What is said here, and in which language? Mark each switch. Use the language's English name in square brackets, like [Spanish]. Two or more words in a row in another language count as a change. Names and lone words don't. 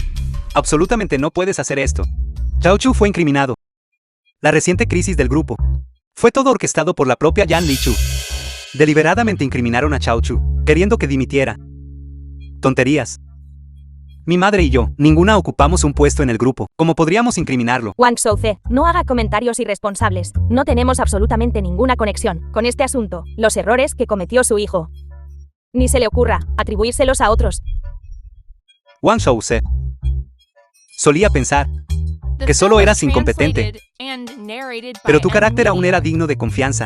[Spanish] Absolutamente no puedes hacer esto. Chao Chu fue incriminado. La reciente crisis del grupo fue todo orquestado por la propia Yan Lichu. Deliberadamente incriminaron a Chao Chu, queriendo que dimitiera. Tonterías. Mi madre y yo, ninguna ocupamos un puesto en el grupo. ¿Cómo podríamos incriminarlo? Wang Shouze, no haga comentarios irresponsables. No tenemos absolutamente ninguna conexión con este asunto. Los errores que cometió su hijo. Ni se le ocurra atribuírselos a otros. Wang Shouze. Solía pensar que solo eras incompetente, pero tu carácter aún era digno de confianza.